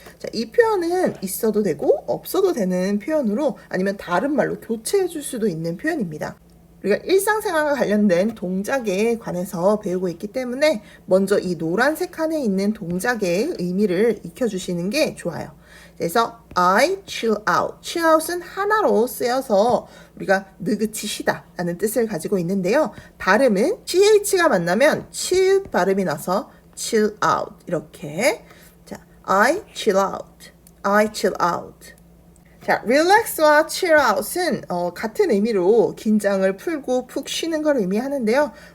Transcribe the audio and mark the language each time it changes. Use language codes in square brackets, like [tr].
[ko] 자, 이 표현은 있어도 되고 없어도 되는 표현으로 아니면 다른 말로 교체해 줄 수도 있는 표현입니다. 우리가 일상생활과 관련된 동작에 관해서 배우고 있기 때문에 먼저 이 노란색 칸에 있는 동작의 의미를 익혀주시는 게 좋아요. 그래서 [en] I chill out. [ko] chill out은 하나로 쓰여서 우리가 느긋이 쉬다 라는 뜻을 가지고 있는데요. 발음은 ch가 만나면 chill 발음이 나서 chill out 이렇게. [en] 자, I chill out. I chill out. [ko] 자, relax와 chill out은 같은 의미로 긴장을 풀고 푹 쉬는 걸 의미하는데요.